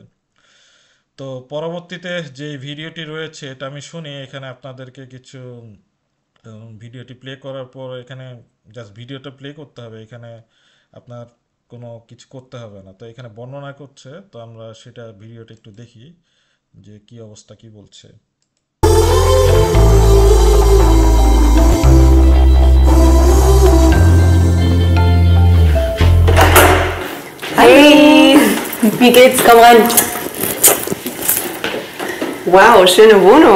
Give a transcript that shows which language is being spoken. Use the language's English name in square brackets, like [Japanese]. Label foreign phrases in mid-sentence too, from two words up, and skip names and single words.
[Bangla] তো পরবর্তীতে যে ভিডিওটি রয়েছে এটা আমি শুনি, এখানে আপনাদেরকে কিছু ভিডিওটি প্লে করার পর এখানে জাস্ট ভিডিওটা প্লে করতে হবে। এখানে আপনার কোনো কিছু করতে হবে না। তো এখানে বর্ণনা করছে, তো আমরা সেটা ভিডিওটা একটু দেখি যে কি অবস্থা, কি বলছে। [German] Hey, wie geht's? Komm rein. Wow, schöne Wohnung.